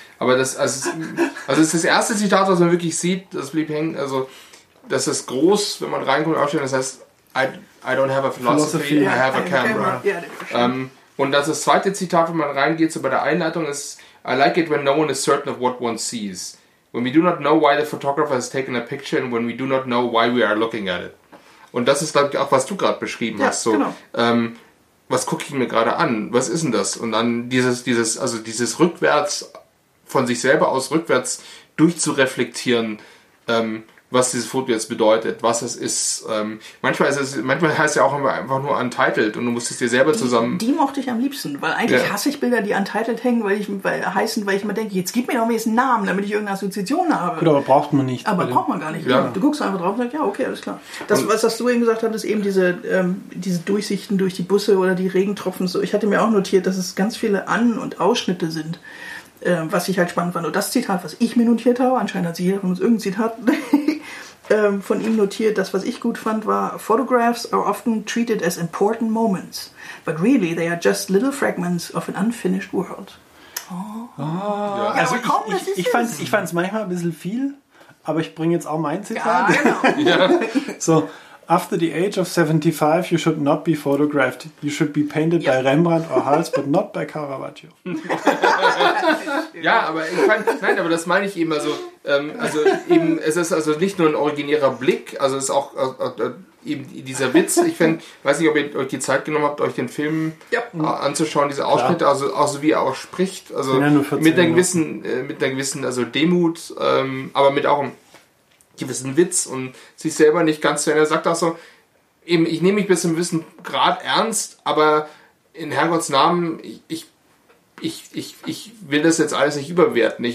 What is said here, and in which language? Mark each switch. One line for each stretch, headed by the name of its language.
German: Aber das ist das erste Zitat, was man wirklich sieht, das blieb hängen. Also das ist groß, wenn man reinkommt in die Ausstellung. Das heißt,
English: I don't have a philosophy, I have a camera.
German: Und das zweite Zitat, wenn man reingeht, so bei der Einleitung ist,
English: I like it when no one is certain of what one sees. When we do not know why the photographer has taken a picture and when we do not know why we are looking at it.
German: Und das ist, glaube ich, auch, was du gerade beschrieben hast. So, genau. Was gucke ich mir gerade an? Was ist denn das? Und dann dieses rückwärts, von sich selber aus rückwärts durchzureflektieren, was dieses Foto jetzt bedeutet, was es ist. Manchmal heißt es ja auch einfach nur untitled und du musst es dir selber zusammen... Die mochte ich am liebsten, weil eigentlich hasse ich Bilder, die untitled hängen, weil ich immer denke, jetzt gib mir doch wenigstens einen Namen, damit ich irgendeine Assoziation habe. Gut, aber braucht man nicht. Aber braucht man gar nicht. Ja. Du guckst einfach drauf und sagst, ja, okay, alles klar. Das, was hast du eben gesagt, hat, ist eben diese Durchsichten durch die Busse oder die Regentropfen. So. Ich hatte mir auch notiert, dass es ganz viele An- und Ausschnitte sind. Was ich halt spannend fand, nur das Zitat, was ich mir notiert habe, anscheinend hat sie hier von uns irgendein Zitat von ihm notiert, das, was ich gut fand, war,
English: Photographs are often treated as important moments, but really they are just little fragments of an unfinished world.
German: Oh. Ja. Also komm, ich fand es manchmal ein bisschen viel, aber ich bringe jetzt auch mein Zitat. Ja, genau.
English: So, after the age of 75, you should not be photographed. You should be painted by Rembrandt or Hals, but not by Caravaggio.
German: Ja, aber aber das meine ich eben. Also eben, es ist also nicht nur ein originärer Blick, also es ist auch eben dieser Witz. Ich finde, weiß nicht, ob ihr euch die Zeit genommen habt, euch den Film anzuschauen, diese Ausschnitte, also wie er auch spricht, also mit einer gewissen also Demut, aber mit auch einem gewissen Witz und sich selber nicht ganz zu erinnern. Er sagt auch so, eben, ich nehme mich bis zu einem gewissen Grad ernst, aber in Herrgotts Namen, ich will das jetzt alles nicht überwerten.